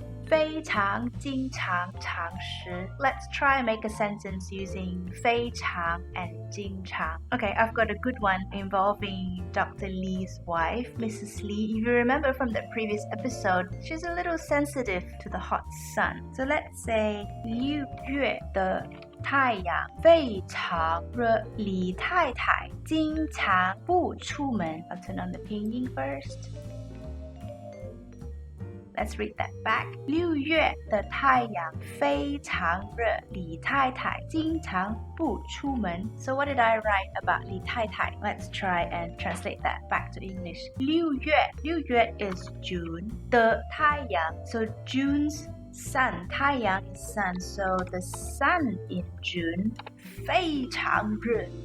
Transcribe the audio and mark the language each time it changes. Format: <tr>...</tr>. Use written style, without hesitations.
<zh>非常经常常识.</zh> <en>Let's try and make a sentence using 非常 and 经常. Okay, I've got a good one involving Dr. Lee's wife, Mrs. Lee. If you remember from the previous episode, she's a little sensitive to the hot sun. So let's say</en> <zh>6月的太阳非常热，李太太经常不出门.</zh> <en>I'll turn on the pinyin first.Let's read that back.</en> <zh>6月的太阳非常热，李太太经常不出门。</zh> <en>So what did I write about 李太太? Let's try and translate that back to English. 6月 is June. 的太阳, so June's sun. 太阳 is sun, so the sun in June 非常热。</en>